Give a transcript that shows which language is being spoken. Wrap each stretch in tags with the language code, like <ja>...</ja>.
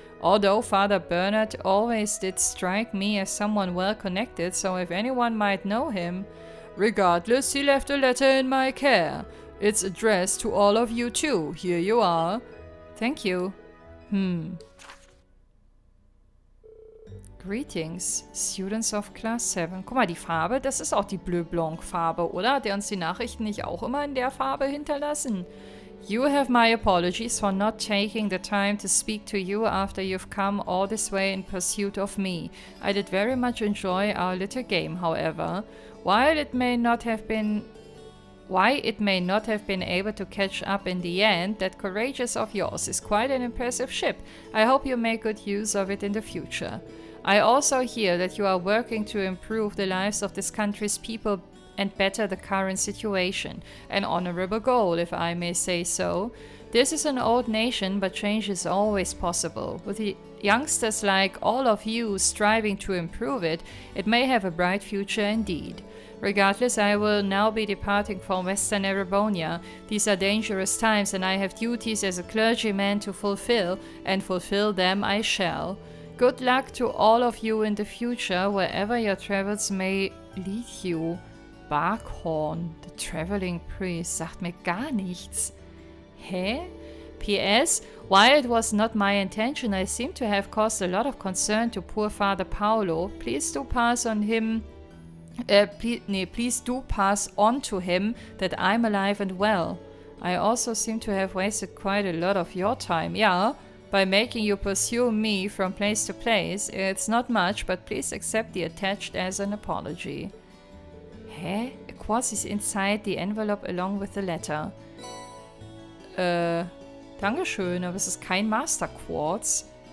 <en>Although Father Bernard always did strike me as someone well connected, so if anyone might know him. Regardless, he left a letter in my care. It's addressed to all of you too. Here you are. Thank you. Greetings, students of Class 7.</en> <de>Guck mal, die Farbe, das ist auch die Bleu Blanc Farbe, oder? Hat der uns die Nachrichten nicht auch immer in der Farbe hinterlassen?</de> <en>You have my apologies for not taking the time to speak to you after you've come all this way in pursuit of me. I did very much enjoy our little game, however. While it may not have been able to catch up in the end, that Courageous of yours is quite an impressive ship. I hope you make good use of it in the future. I also hear that you are working to improve the lives of this country's people and better the current situation. An honorable goal, if I may say so. This is an old nation, but change is always possible. With the youngsters like all of you striving to improve it, it may have a bright future indeed. Regardless, I will now be departing for Western Erebonia. These are dangerous times and I have duties as a clergyman to fulfill, and fulfill them I shall. Good luck to all of you in the future, wherever your travels may lead you.</en> <de>Barkhorn,</de> <en>the traveling priest,</en> <de>sagt mir gar nichts. Hä? P.S.</de> <en>While it was not my intention, I seem to have caused a lot of concern to poor Father Paolo. Please do pass on him... please do pass on to him that I'm alive and well. I also seem to have wasted quite a lot of your time. Yeah, by making you pursue me from place to place. It's not much, but please accept the attached as an apology. Hä? A quartz is inside the envelope along with the letter.</en> <de>Dankeschön, aber es ist kein Master Quartz.</de>